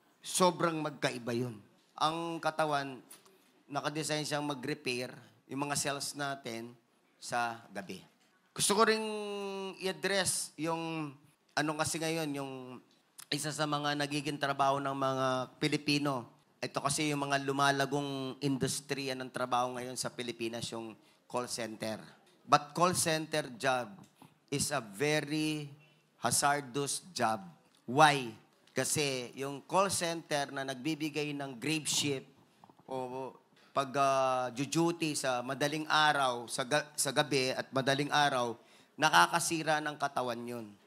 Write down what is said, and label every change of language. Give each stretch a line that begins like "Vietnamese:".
Filipino: Sobrang magkaiba yun. Ang katawan, nakadesign siyang mag-repair yung mga cells natin sa gabi. Gusto ko ring i-address yung, kasi ngayon, yung isa sa mga nagiging trabaho ng mga Pilipino. Ito kasi yung mga lumalagong industriya ng trabaho ngayon sa Pilipinas, yung call center.
English: But call center job is a very hazardous job. Why?
Filipino: Kasi yung call center na nagbibigay ng grave shift o pag-duty sa madaling araw, sa gabi at madaling araw, nakakasira ng katawan yun.